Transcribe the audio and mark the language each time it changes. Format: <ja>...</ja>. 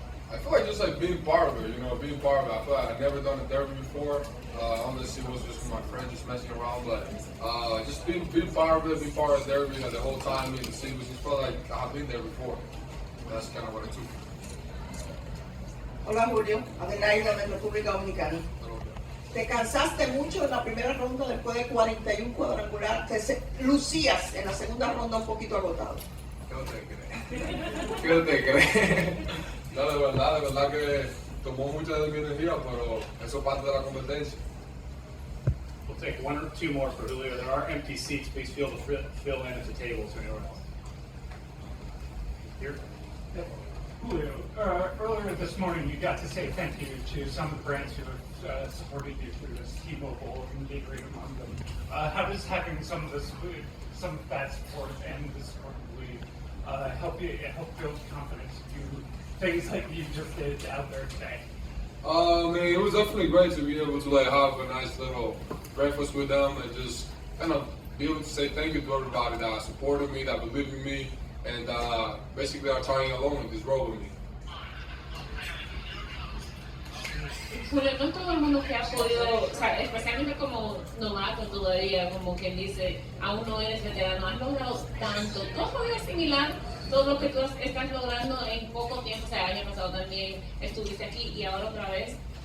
<en>I feel like just like being part of it, being part of it. I feel like I've never done a derby before. Unless it was just with my friends just messing around, but just being part of it, being part of the derby the whole time in the sequence, just felt like I've been there before. That's kind of what it took.</en> <es>Hola Julio, Adelaida de República Dominicana. Te cansaste mucho en la primera ronda después de 41 cuadrangular, lucías en la segunda ronda un poquito agotado. ¿Qué te crees? No, de verdad que tomó mucha de mi energía, pero eso es parte de la competencia.</es> <en>We'll take one or two more for Julio. There are empty seats. Please fill in at the tables or anywhere else. Here. Julio, earlier this morning you got to say thank you to some friends who have supported you through this T-Mobile and Gatorade among them. How does having some of that support and the support of the league help build confidence to do things like you just did out there today? It was definitely great to be able to have a nice little breakfast with them and just kind of be able to say thank you to everybody that supported me, that believed in me, and basically are trying along with this road with me.</en> <es>Julio, no todo el mundo que ha podido, o sea, especialmente como novato todavía, como quien dice, aún no eres veterano, has logrado tanto. ¿Tú has podido asimilar todo lo que tú estás logrando en poco tiempo? O sea, el año pasado también estuviste aquí y ahora otra vez.</es>